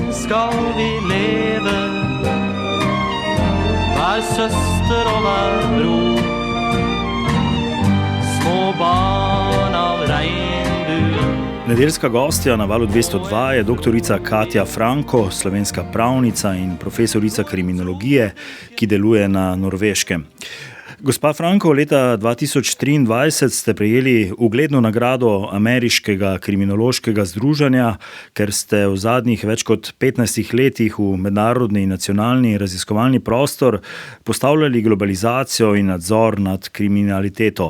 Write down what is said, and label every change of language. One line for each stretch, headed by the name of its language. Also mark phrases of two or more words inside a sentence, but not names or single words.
Norwegian: skal vi leve, hver søster og hver bror, små barn av regnbuen.
Slovenian: Nedeljska gostja na Valu 202 je doktorica Katja Franko, slovenska pravnica in profesorica kriminologije, ki deluje na Norveškem. Gospa Franko, leta 2023 ste prejeli ugledno nagrado Ameriškega kriminološkega združenja, ker ste v zadnjih več kot 15 letih v mednarodni in nacionalni raziskovalni prostor postavljali globalizacijo in nadzor nad kriminaliteto.